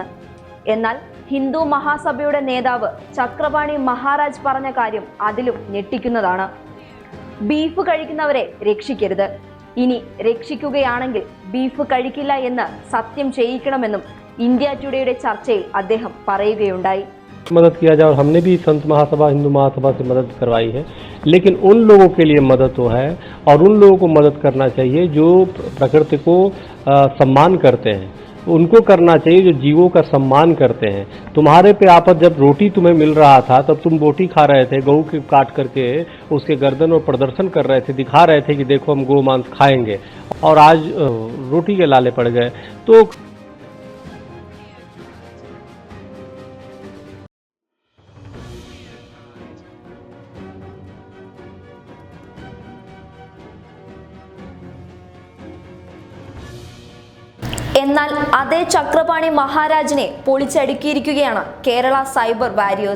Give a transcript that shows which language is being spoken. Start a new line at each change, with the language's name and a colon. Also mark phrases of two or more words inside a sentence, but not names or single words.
Malayalam: എന്നാൽ ഹിന്ദു മഹാസഭയുടെ നേതാവ് ചക്രപാണി മഹാരാജ് പറഞ്ഞ കാര്യം അതിലും ഞെട്ടിക്കുന്നതാണ്. ബീഫ് കഴിക്കുന്നവരെ രക്ഷിക്കരുത്, ഇനി രക്ഷിക്കുകയാണെങ്കിൽ ബീഫ് കഴിക്കില്ല എന്ന് സത്യം ചെയ്യിക്കണമെന്നും ഇന്ത്യ ടുഡേയുടെ ചർച്ചയിൽ അദ്ദേഹം പറയുകയുണ്ടായി.
Hindi: मदद किया जाए और हमने भी संत महासभा हिंदू महासभा से मदद करवाई है, लेकिन उन लोगों के लिए मदद तो है और उन लोगों को मदद करना चाहिए जो प्रकृति को सम्मान करते हैं, उनको करना चाहिए जो जीवों का सम्मान करते हैं। तुम्हारे पे आपत जब रोटी तुम्हें मिल रहा था तब तुम बोटी खा रहे थे, गऊ के काट करके उसके गर्दन और प्रदर्शन कर रहे थे, दिखा रहे थे कि देखो हम गौ मांस खाएंगे, और आज रोटी के लाले पड़ गए। तो
Malayalam: എന്നാൽ അതേ ചക്രപാണി മഹാരാജിനെ പൊളിച്ചടുക്കിയിരിക്കുകയാണ് കേരള സൈബർ വാരിയേഴ്സ്.